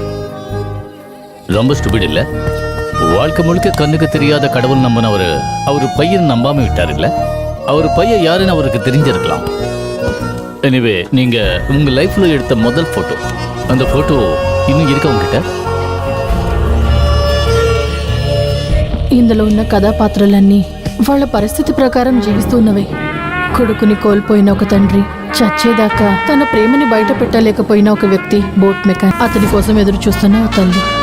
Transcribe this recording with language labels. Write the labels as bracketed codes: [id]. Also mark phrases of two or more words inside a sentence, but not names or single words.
[ta] ரொம்ப ஸ்டூபிட் இல்ல? வாழ்க்கை முழுக்க கண்ணுக்கு தெரியாத கடவுள் நம்பினவர் அவர் பையன் நம்பாம விட்டார் இல்ல? அவர் பையன் யாருன்னு அவருக்கு தெரிஞ்சிருக்கலாம். எனிவே நீங்க உங்க லைஃப்ல எடுத்த முதல் போட்டோ, அந்த போட்டோ இன்னும் இருக்க உங்ககிட்ட? [te] ఇందులో ఉన్న కథాపాత్రలన్నీ వాళ్ళ పరిస్థితి ప్రకారం జీవిస్తున్నవే. కొడుకుని కోల్పోయిన ఒక తండ్రి, చచ్చేదాకా తన ప్రేమని బయట పెట్టలేకపోయిన ఒక వ్యక్తి, బోట్ మెకానిక్, అతని కోసం ఎదురు చూస్తున్న ఓ తల్లి.